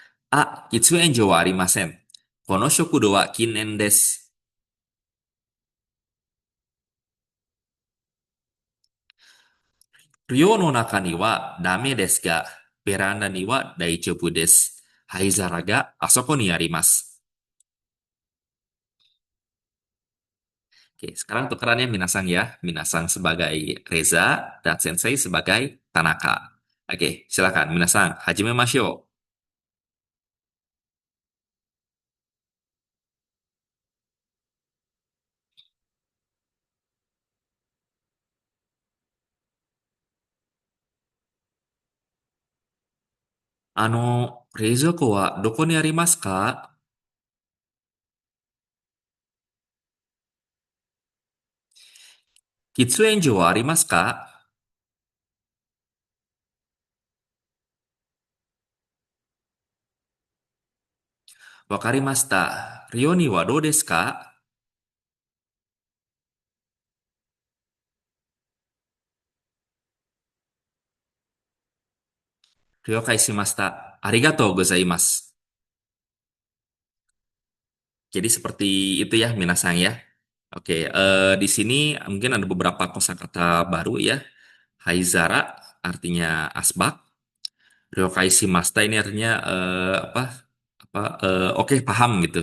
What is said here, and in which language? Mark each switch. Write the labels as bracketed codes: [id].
[ja] あ、喫煙所はありません。この食堂は禁煙です。寮の中にはダメですが、ベランダには大丈夫です。灰皿があそこにあります。 [id] Oke, sekarang tukerannya Minasang ya. Minasang sebagai Reza dan Sensei sebagai Tanaka. Oke, silakan Minasang. [ja] Hajime Masyo. 冷蔵庫はどこにありますか？喫煙所はありますか？わかりました。寮にはどうですか？了解しました。ありがとうございます。 [id] Jadi seperti itu ya Minasang ya. Oke, di sini mungkin ada beberapa kosakata baru ya. Haizara artinya asbak. [ja] Ryokai Shimasta [id] ini artinya apa oke paham gitu.